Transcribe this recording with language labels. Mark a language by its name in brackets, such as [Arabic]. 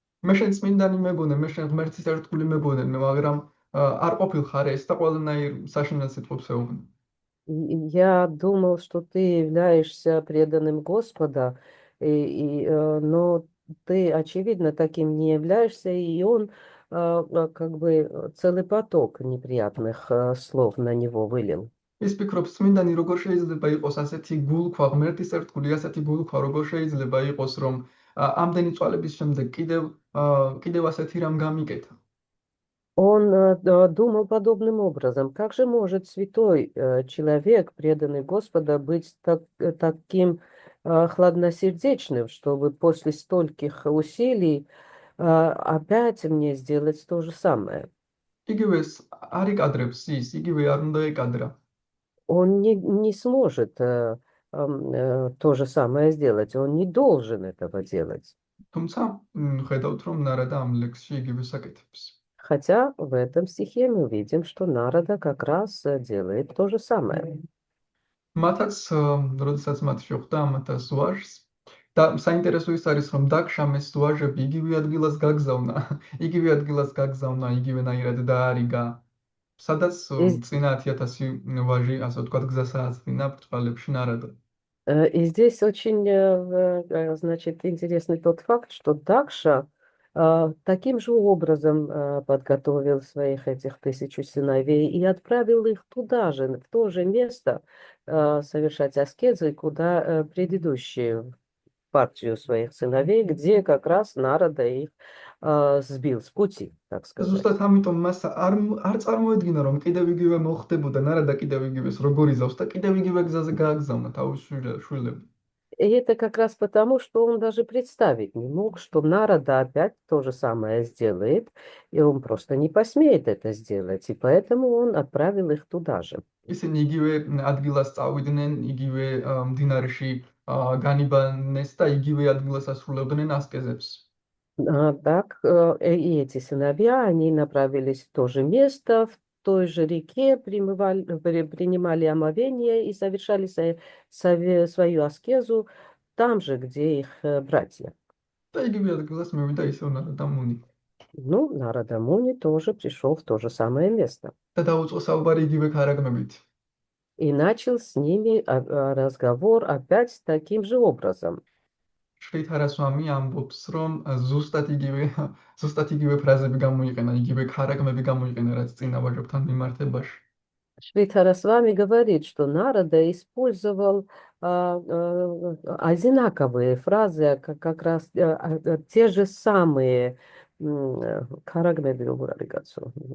[Georgian] მე შენ წმინდანი მეგონე, მე შენ ღმერთის ერთგული მეგონე, მაგრამ არ ყოფილხარ ეს და ყველანაირ საშინელ სიტყვებს ეუბნება. [Russian] Я думал, что ты являешься преданным Господа, но ты, очевидно, таким не являешься, и он как бы целый поток неприятных слов на него вылил. [Georgian] ის ფიქრობს, წმინდანი როგორ შეიძლება იყოს ასეთი გულქვა, ღმერთის ერთგული ასეთი гулქვა, როგორ შეიძლება იყოს, რომ ამდენი წვალების შემდეგ კიდევ ასეთი რამ გამიკეთა. [Russian] Он думал подобным образом: как же может святой человек, преданный Господа, быть таким хладносердечным, чтобы после стольких усилий опять мне сделать то же самое? [Georgian] იგივეს არ იკადრებს ის, იგივე არ უნდა ეკადრა. [Russian] Он не сможет то же самое сделать, он не должен этого делать. [Georgian] თუმცა ხედავთ, რომ ნარადა ამ ლექსში იგივეს აკეთებს. [Russian] Хотя в этом стихе мы видим, что Нарада как раз делает то же самое. [Georgian] მათაც, როდესაც მათ შეხვდა ამ 1000 ვაჟს, და საინტერესო ის არის, რომ დაქშამ ეს ვაჟები იგივე ადგილას გაგზავნა, იგივენაირად დაარიგა, სადაც წინა 10000 ვაჟი, ასე ვთქვათ, გზას ააწვინა ბრწყალებში ნარადა. [Russian] И здесь очень, значит, интересный тот факт, что Дакша таким же образом подготовил своих этих 1000 сыновей и отправил их туда же, в то же место, совершать аскезы, куда предыдущие партию своих сыновей, где как раз Нарада их сбил с пути, так сказать. [Georgian] ზუსტად ამიტომ მას არ წარმოედგინა, რომ კიდევ იგივე მოხდებოდა, ნარადა კიდევ იგივეს როგორ იზავს და კიდევ იგივე გზაზე გააგზავნა თავის შვილები. [Russian] И это как раз потому, что он даже представить не мог, что Нарада опять то же самое сделает, и он просто не посмеет это сделать, и поэтому он отправил их туда же. [Georgian] ისინი იგივე ადგილას წავიდნენ, იგივე მდინარეში განიბანეს და იგივე ადგილას ასრულებდნენ ასკეზებს. [Russian] Так, и эти сыновья, они направились в то же место, в той же реке, принимали омовение и совершали свою аскезу там же, где их братья. [Georgian] და იგივე ადგილას მივიდა ისევ ნარადა მუნი. [Russian] Ну, Нарада Муни тоже пришел в то же самое место. [Georgian] და დაუწყო საუბარი იგივე ქარაგმებით. [Russian] И начал с ними разговор опять таким же образом. [Georgian] შრითარასვამი ამბობს, რომ ზუსტად იგივე ფრაზები გამოიყენა, იგივე ქარაგმები გამოიყენა, რაც წინა ვაჟებთან მიმართებაში. [Russian] Шридхара с вами говорит, что Нарада использовал одинаковые фразы, как раз те же самые карагмеби уграригацу.